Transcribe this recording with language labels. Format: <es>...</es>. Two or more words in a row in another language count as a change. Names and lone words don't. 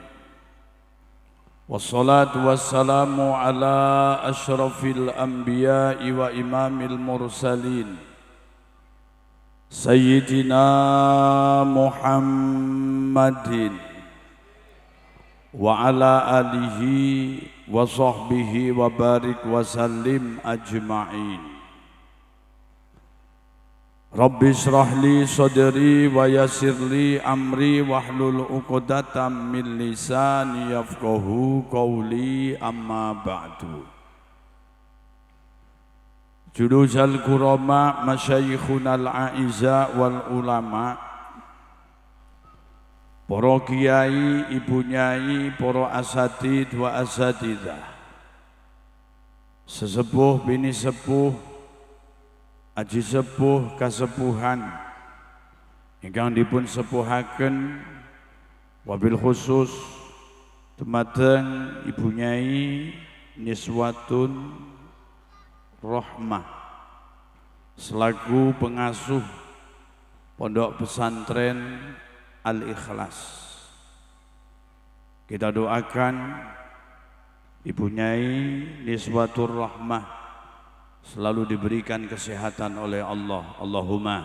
<ar>والصلاة والسلام على أشرف الأنبياء وإمام المرسلين سيدنا محمد وعلى آله وصحبه وبارك وسلم أجمعين. رب اشرح لي صدري ويسر لي أمري واحلل عقدة من لساني يفقه قولي أما بعد. جلوس الكرماء مشايخنا الأعزاء والعلماء,</ar> <id>para kiai, ibu nyai, para</id> <ar>أساتيذ وأساتيذة,</ar> <jv>sesepuh bini sepuh, aji sepuh kasepuhan ingkang dipun sepuhaken,</jv> <ar>وبالخصوص</ar> <jv>dumateng ibu nyai Niswatun Rahmah</jv> <id>selaku pengasuh</id> <jv>Pondok Pesantren Al Ikhlas.</jv> <id>Kita doakan ibu nyai Niswatur Rahmah selalu diberikan kesehatan oleh Allah, Allahumma.</id>